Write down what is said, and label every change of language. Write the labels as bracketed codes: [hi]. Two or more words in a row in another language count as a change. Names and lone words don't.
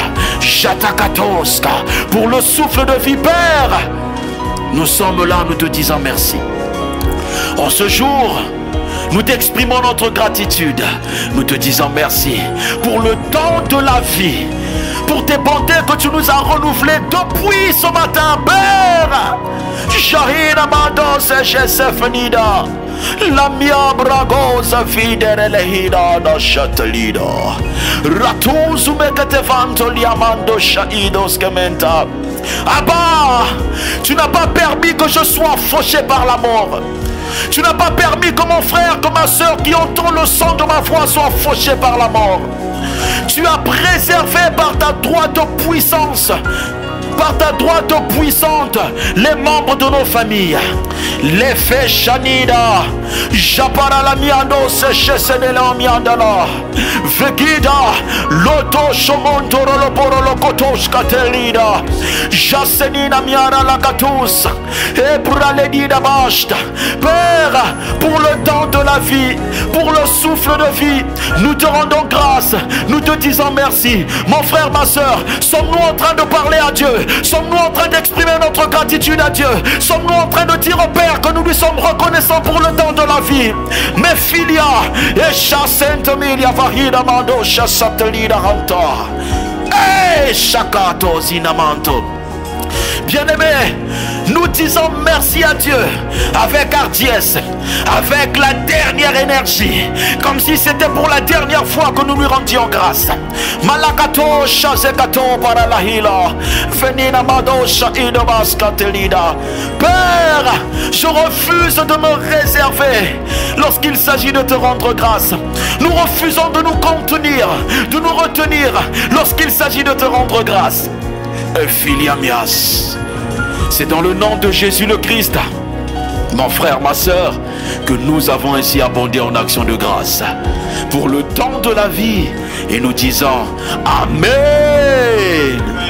[fr] Jatakatoska, pour le souffle de vie, Père, nous sommes là, nous te disons merci. En ce jour, nous t'exprimons notre gratitude. Nous te disons merci pour le don de la vie, pour tes bontés que tu nous as renouvelées depuis ce matin, Père. Shahina Mandos Chesefnida, la mia bragosa fidere lehida da chatelida, ratuzu mekate vanto liamando shaidos kementa. Abba, tu n'as pas permis que je sois fauché par la mort. Tu n'as pas permis que mon frère, que ma soeur qui entend le son de ma voix soient fauchés par la mort. Tu as préservé par ta droite puissance, par ta droite puissante, les membres de nos familles. Les faits Shanida, Japara la miando se chesene la miandala, Vegida, Loto Shomontoro lo poro lo kotosh katelida, Jasenina miara la katus, Ebra ledida bashta. Père, pour le temps de la vie, pour le souffle de vie, nous te rendons grâce, nous te disons merci. Mon frère, ma soeur, sommes-nous en train de parler à Dieu? Sommes-nous en train d'exprimer notre gratitude à Dieu? Sommes-nous en train de dire au Père que nous lui sommes reconnaissants pour le temps de la vie? Mes filia, et chassente milia vahida mando chassatelida hanta, et chakato zinamanto. Bien-aimés, nous disons merci à Dieu avec hardiesse, avec la dernière énergie, comme si c'était pour la dernière fois que nous lui rendions grâce. Malakato shazekato paralahila, venina madosha idobaskatelida. Père, je refuse de me réserver lorsqu'il s'agit de te rendre grâce. Nous refusons de nous contenir, de nous retenir lorsqu'il s'agit de te rendre grâce. Ephiliamias. C'est dans le nom de Jésus le Christ, mon frère, ma soeur, que nous avons ainsi abondé en action de grâce pour le temps de la vie et nous disons Amen.